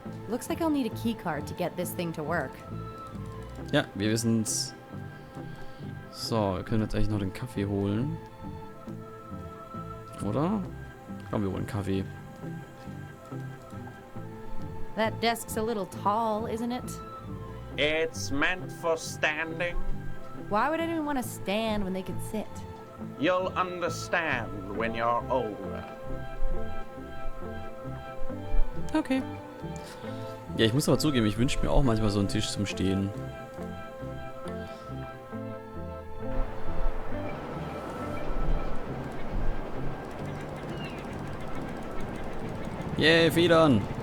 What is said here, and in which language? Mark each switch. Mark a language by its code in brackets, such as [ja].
[en] Looks like I'll need a key card to get this thing to work. [de] Ja, wir wissen's. So, wir können jetzt eigentlich noch den Kaffee holen. Oder? Komm, wir holen Kaffee. [en] That desk's a little tall, isn't it? It's meant for standing. Why would anyone want to stand when they could sit? You'll understand when you're older. Okay. [de] Ja, ich muss aber zugeben, ich wünsche mir auch manchmal so einen Tisch zum Stehen. Yay, Federn!